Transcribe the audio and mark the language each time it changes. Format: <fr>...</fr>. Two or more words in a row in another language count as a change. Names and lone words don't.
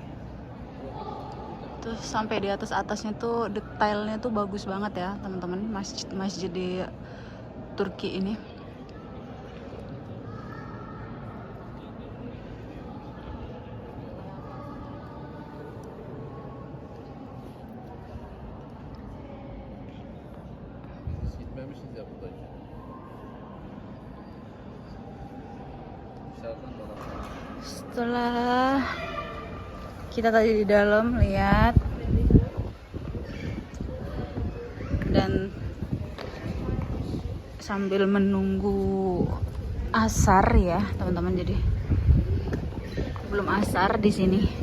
<id>Tuh sampai di atasnya tuh detailnya tuh bagus banget ya teman-teman. Masjid di Turki ini.</id> <tr>Gitmemişiz ya buradaki. Dışarıdan da</tr> <id>Setelah Kita tadi di dalam lihat, dan sambil menunggu asar ya teman-teman. Jadi belum asar di sini.</id>